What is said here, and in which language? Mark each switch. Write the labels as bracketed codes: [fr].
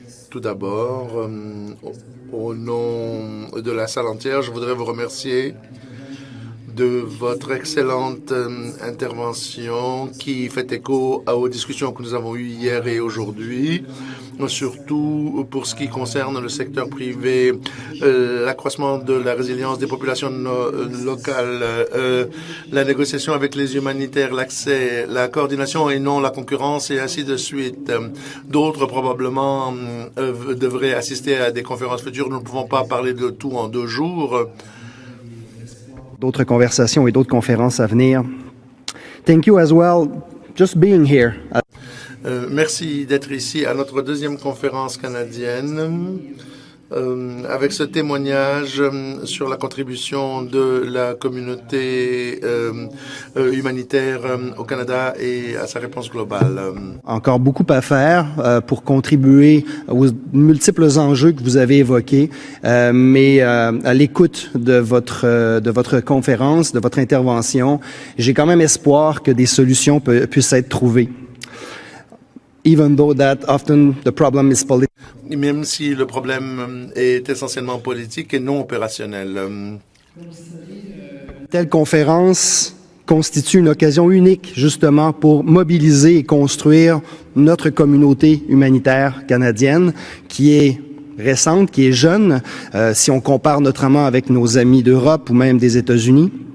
[fr] Tout d'abord, au nom de la salle entière, je voudrais vous remercier de votre excellente intervention qui fait écho aux discussions que nous avons eues hier et aujourd'hui, surtout pour ce qui concerne le secteur privé, l'accroissement de la résilience des populations locales, la négociation avec les humanitaires, l'accès, la coordination et non la concurrence et ainsi de suite. D'autres probablement devraient assister à des conférences futures. Nous ne pouvons pas parler de tout en 2 jours. D'autres conversations et d'autres conférences à venir. [en] Thank you as well, just being here. [fr] Merci d'être ici à notre 2e conférence canadienne avec ce témoignage sur la contribution de la communauté humanitaire au Canada et à sa réponse globale. Encore beaucoup à faire pour contribuer aux multiples enjeux que vous avez évoqués, mais à l'écoute de votre conférence, de votre intervention, j'ai quand même espoir que des solutions puissent être trouvées. [en] Even though that often the problem is political. [fr] Même si le problème est essentiellement politique et non opérationnel. Telle conférence constitue une occasion unique, justement, pour mobiliser et construire notre communauté humanitaire canadienne, qui est récente, qui est jeune, si on compare notamment avec nos amis d'Europe ou même des États-Unis.